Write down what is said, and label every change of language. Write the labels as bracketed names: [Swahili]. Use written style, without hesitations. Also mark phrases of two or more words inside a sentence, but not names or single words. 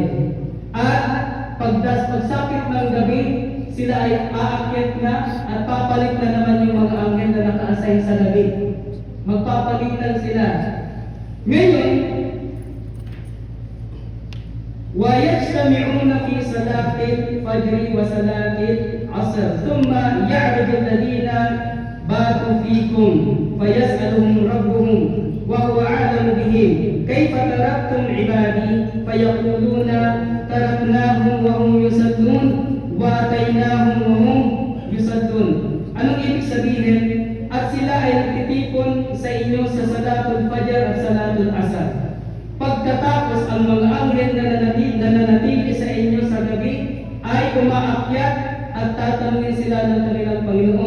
[Filipino] At pagsapit ng gabi, sila ay aakyat na at papalit na naman yung mga anghel na naka-assign sa gabi. Magpapalitan sila. Ngayon, [Arabic] وَيَجْتَمِعُونَ فِي صَلَاةِ الْفَجْرِ وَصَلَاةِ الْعَصْرِ ثُمَّ يَعْرُجُ الَّذِينَ بَاتُوا فِيكُمْ فَيَسْأَلُهُمْ رَبُّهُمْ وَهُوَ أَعْلَمُ بِهِمْ كَيْفَ تَرَكْتُمْ عِبَادِي فَيَقُولُونَ تَرَكْنَاهُمْ وَهُمْ يُصَلُّونَ وَأَتَيْنَاهُمْ وَهُمْ يُصَلُّونَ. [Filipino] Anong ibig sabihin? At sila ay nagtitipon sa inyo sa [Arabic] صلاة الفجر [Filipino] at [Arabic] صلاة العصر. [Filipino] Pagkatapos ang mga anghel na nananatili sa inyo sa gabi ay umaakyat at tatanungin sila ng kanilang Panginoon.